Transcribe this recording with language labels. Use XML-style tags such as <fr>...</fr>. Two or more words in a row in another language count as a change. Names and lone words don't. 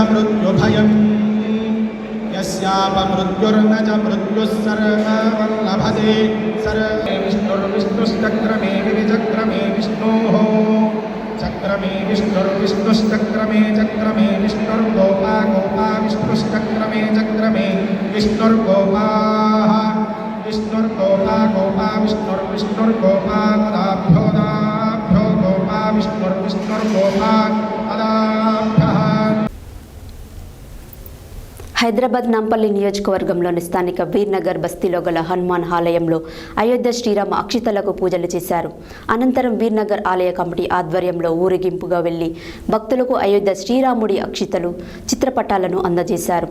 <sa>मृत्युभयं यस्यापमृत्युर्न च मृत्युः सर्वमल्लभते सर्वे विष्णुर्विष्णुश्चक्रमे विचक्रमे विष्णोः चक्रमे विष्णुर्विष्णुश्चक्रमे चक्रमे विष्णुर्गोपा गोपा विष्णुश्चक्रमे चक्रमे विष्णुर्गोपाः विष्णुर्गोपा गोपा विष्णुर्विष्णुर्गोपा तदाभ्यो दाभ्यो गोपा विष्णुर्विष्णुर्गोपा तदाभ्यः.</sa> <te>హైదరాబాద్ నాంపల్లి నియోజకవర్గంలోని స్థానిక వీర్నగర్ బస్తీలో గల హనుమాన్ ఆలయంలో అయోధ్య శ్రీరామ అక్షితలకు పూజలు చేశారు. అనంతరం వీర్నగర్ ఆలయ కమిటీ ఆధ్వర్యంలో ఊరేగింపుగా వెళ్లి భక్తులకు అయోధ్య శ్రీరాముడి అక్షితలు, చిత్రపటాలను అందజేశారు.</te>